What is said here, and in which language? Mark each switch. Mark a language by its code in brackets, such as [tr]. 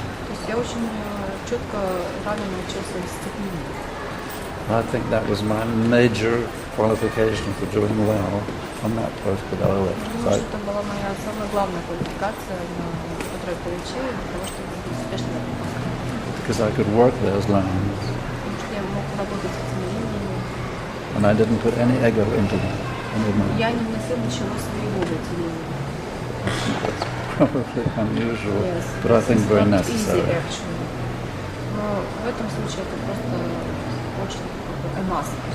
[ru] То есть я очень четко рано научился дисциплине. [en] I think that was my major qualification for doing well on that post that I left. [ru] Думаю, что это была моя самая главная квалификация, которую я получила для того, чтобы быть успешным. [en] Because I could work those lines. [ru] Потому что я мог работать с этими линиями. [en] And I didn't put any ego into them. [ru] Я не вносил ничего своего в эти линии. [en] That's probably unusual, but I think very necessary. [ru] Но в этом случае это просто очень масса.